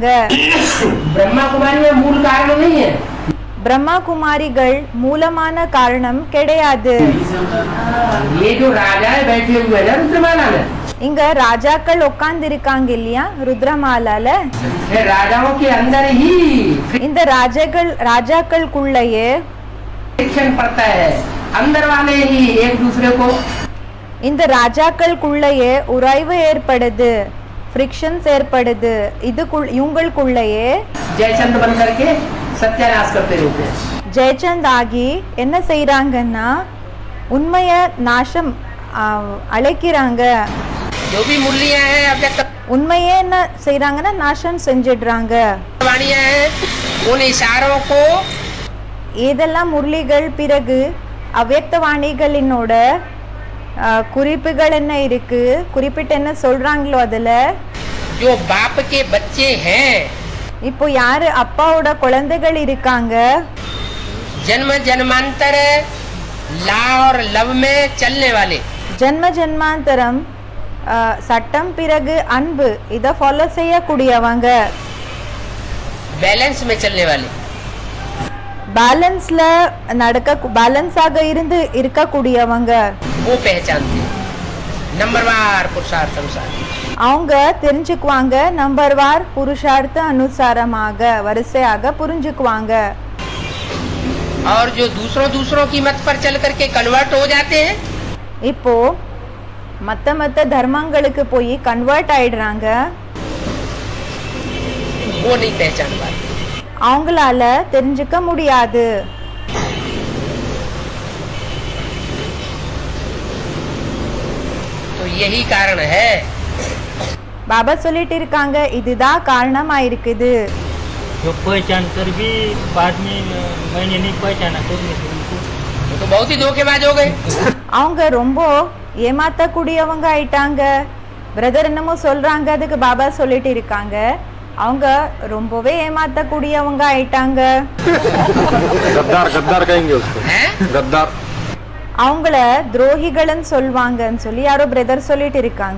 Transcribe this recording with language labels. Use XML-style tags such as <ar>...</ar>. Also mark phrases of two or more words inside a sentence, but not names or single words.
<hi>ब्रह्मा कुमारी में मूल कारण नहीं है.</hi> <ta>பிரம்மா குமாரிகள் மூலமான காரணம் கிடையாது.</ta> <hi>ये जो राजा बैठे हुए हैं रुद्रमाला में,</hi> <ta>இங்க ராஜாக்கள் உட்கார்ந்து இருக்காங்க இல்லையா ருத்ரமாலால.</ta> <hi>राजाओं के अंदर ही</hi> <ta>இந்த ராஜாக்களுக்குள்ளேயே</ta> <hi>फ्रिक्शन पड़ता है. अंदर वाले ही एक दूसरे को,</hi> <ta>இந்த ராஜாக்களுக்குள்ளேயே உராய்வு ஏற்படுது, ஃப்ரிக்ஷன்ஸ் ஏற்படுது. இவங்களுக்குள்ளேயே</ta> <hi>जयचंद बन करके सत्यानाश करते रहते हैं.</hi> <ta>ஜெயச்சந்த் ஆகி என்ன செய்யறாங்கன்னா உண்மைய நாசம் அழைக்கிறாங்க.</ta> <hi>जो भी मुरलियां हैं अव्यक्त</hi> <ta>உண்மையே என்ன செய்யறாங்கன்னா நாசம் செஞ்சிடுறாங்க.</ta> <hi>वाणियां हैं, उन इशारों को</hi> <ta>ஏதெல்லாம் முரளிகள் பிறகு அவ்யக்த வாணிகளினோட குறிப்புகள் என்ன இருக்கு, குறிப்பிட்டு என்ன சொல்றாங்களோ அதுல</ta> <hi>जो बाप के बच्चे हैं,</hi> <ta>இப்போ யாரு அப்பாவோட குழந்தைகள் இருக்காங்க,</ta> <hi>जन्म जन्मांतर ला और लव में चलने वाले,</hi> <ta>ஜென்ம ஜென்மாந்தரம் சட்டம் பிறகு அன்பு இத ஃபாலோ செய்யக்கூடியவங்க,</ta> <hi>बैलेंस में चलने वाले,</hi> <ta>பேலன்ஸ்ல பேலன்ஸாக இருந்து இருக்கக்கூடியவங்க</ta> <hi>वो पहचानते हैं. नंबरवार पुरुषार्थ अनुसार</hi> <ta>அவங்க தெரிஞ்சுக்குவாங்க.</ta> <hi>नंबरवार पुरुषार्थ</hi> <ta>அனுசாரமாக வரிசையாக புரிஞ்சுக்குவாங்க.</ta> <hi>और जो दूसरों की मत पर चल करके कन्वर्ट हो जाते हैं,</hi> <ta>இப்போ மத்த தர்மங்களுக்கு போய் கன்வெர்ட் ஆயிடுறாங்க.</ta> <hi>वो नहीं पहचान पाते.</hi> <ta>அவங்களால தெரிஞ்சுக்க முடியாது.</ta> <hi>तो यही कारण है.</hi> <ta>பாபா சொல்லிட்டு இருக்காங்க இதுதான் காரணமா இருக்குது.</ta> <hi>जो पहचान कर भी बाद में मैंने नहीं पहचाना तो वो तो बहुत ही धोखेबाज हो गए.</hi> <ta>அவங்க ரொம்ப ஏமாத்தக்கூடியவங்க ஆயிட்டாங்க. பிரதர் என்னமோ சொல்றாங்க, அதுக்கு பாபா சொல்லிட்டு இருக்காங்க அவங்க ரொம்பவே ஏமாத்தக்கூடியவங்க ஆயிட்டாங்க.</ta> <hi>गद्दार कहेंगे उसको. हैं? गद्दार.</hi> <ta>அவங்கள துரோகிகள்னு சொல்வாங்கன்னு சொல்லி யாரோ பிரதர் சொல்லிட்டு இருக்காங்க.</ta>